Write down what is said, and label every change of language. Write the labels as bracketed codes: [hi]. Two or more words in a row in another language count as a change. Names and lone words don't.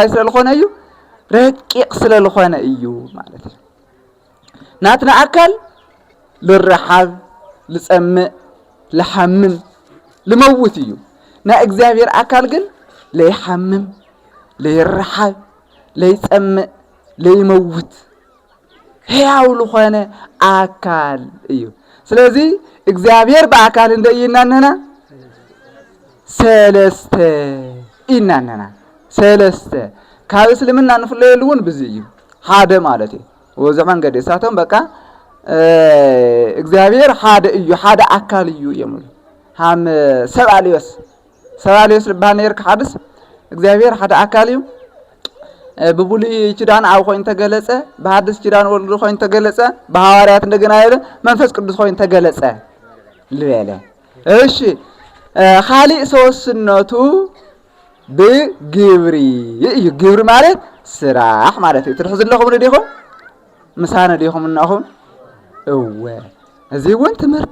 [ti] ስለዝኾነ እዩ ረቂቅ ስለዝኾነ እዩ ማለት እዩ ናትና አካል ልረሓብ ልጸምእ ልሓምም ልመውት እዩ ናይ እግዚአብሔር አካል ግን ለይሓምም ለይረሓብ ለይጸምእ ለይመውት ሕያው ልኾነ አካል እዩ ስለዚህ እግዚአብሔር በአካል እንደይናነና ሰለስተ ኢናነና ሰለስተ ካብ እስልምና ንፍለየሉ እውን ብዙ እዩ ሓደ ማለት እዩ ወዚ መንገዲ እሳቶም በቃ እግዚአብሔር ሓደ እዩ ሓደ አካል እዩ የምሉ ሃም ሰብአልዮስ ልባል ነይር ክሓድስ እግዚአብሔር ሓደ አካል እዩ በብሉይ ኪዳን ኣብ ኮይኑ ተገለጸ በሐዲስ ኪዳን ወልድ ኮይኑ ተገለጸ በሐዋርያት እንደገና ያለ መንፈስ ቅዱስ ኮይኑ ተገለጸ ልበለ እሺ ኻሊእ ሶስነቱ ብግብሪ እዩ ግብሪ ማለት ስራሕ ማለት እዩ ትርሑ ዘለኹም ዲኹም ምሳነ ዲኹም እናኹም እወ እዚ እውን ትምህርቲ